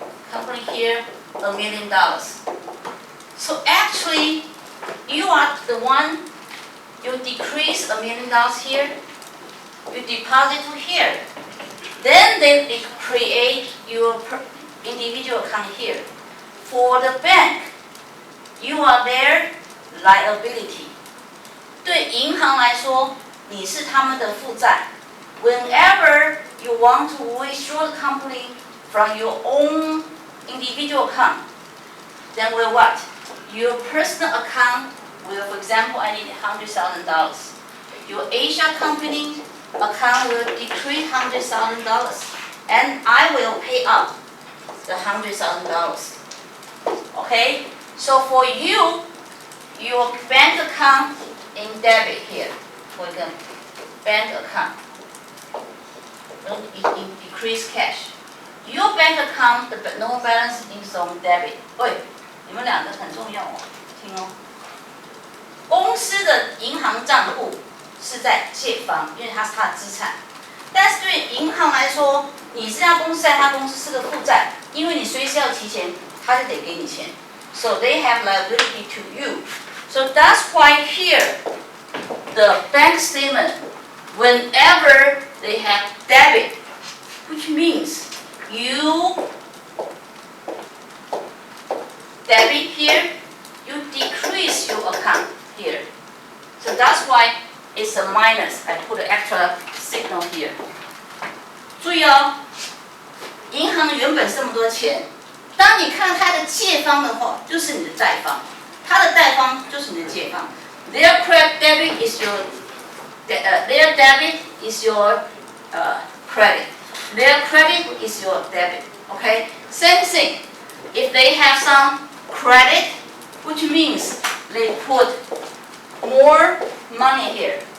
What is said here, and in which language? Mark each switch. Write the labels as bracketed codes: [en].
[en] Company here, $1 million. So actually, you are the one, you decrease $1 million here, you deposit to here. Then they create your individual account here. For the bank, you are their liability. [zh] 对银行来说，你是他们的负债。 [en] Whenever you want to withdraw the company from your own individual account, then will what? Your personal account will, for example, I need $100,000. Your Asia company account will decrease $100,000, and I will pay up the $100,000. Okay? So for you, your bank account in debit here, for the bank account, in decrease cash. Your bank account, the no balance is on debit. [zh] 喂，你们两个很重要哦，听哦。公司的银行账户是在借方，因为它是它的资产。但是对银行来说，你这家公司在他公司是个负债，因为你随时要提钱，他就得给你钱。 [en] So they have liability to you. So that's why here, the bank statement, whenever they have debit, which means you debit here, you decrease your account here. So that's why it's a minus. I put an extra signal here. [zh] 注意哦，银行原本这么多钱，当你看它的借方的话，就是你的贷方，它的贷方就是你的借方。 [en] Their debit is your their debit is your credit. Their credit is your debit. Okay. Same thing. If they have some credit, which means they put more money here.